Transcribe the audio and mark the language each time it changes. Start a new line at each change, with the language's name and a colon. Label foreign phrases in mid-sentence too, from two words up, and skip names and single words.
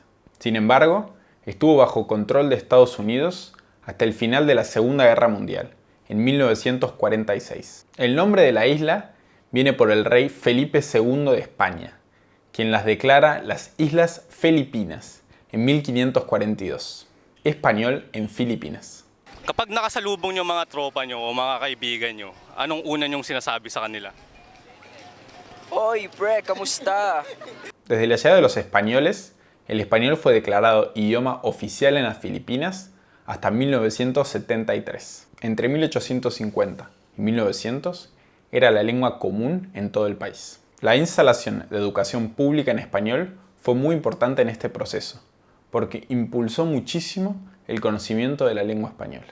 Spanish: Sin embargo, estuvo bajo control de Estados Unidos hasta el final de la Segunda Guerra Mundial, en 1946. El nombre de la isla viene por el rey Felipe II de España, quien las declara las Islas Filipinas en 1542. Español en Filipinas.
Filipino: Kapag nakasalubong niyo mga tropa niyo o mga kaibigan niyo, anong una niyong sinasabi sa kanila? Oy, pre, kamusta?
Spanish: Desde la llegada de los españoles, el español fue declarado idioma oficial en las Filipinas hasta 1973. Entre 1850 y 1900 era la lengua común en todo el país. La instalación de educación pública en español fue muy importante en este proceso, porque impulsó muchísimo el conocimiento de la lengua española.